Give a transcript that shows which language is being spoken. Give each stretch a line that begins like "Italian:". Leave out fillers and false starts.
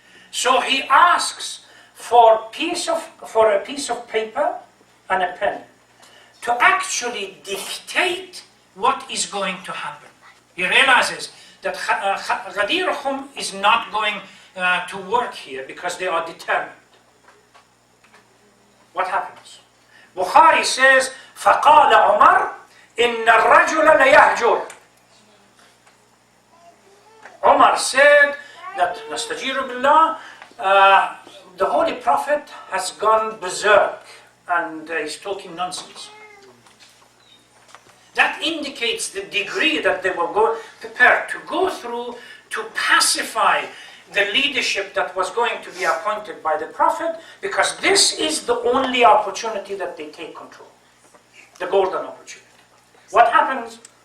English: So he asks for a piece of paper and a pen to actually dictate what is going to happen. He realizes that Ghadir is not going to work here because they are determined. What happens? Bukhari says,
Arabic: فَقَالَ عُمَرْ إِنَّ الرَّجُلَ لَيَهْجُرُ.
English: Umar said that,
Arabic: nastajiru billah,
English: the Holy Prophet has gone berserk and he's talking nonsense. That indicates the degree that they were prepared to go through to pacify the leadership that was going to be appointed by the Prophet, because this is the only opportunity that they take control, the golden opportunity. What happens?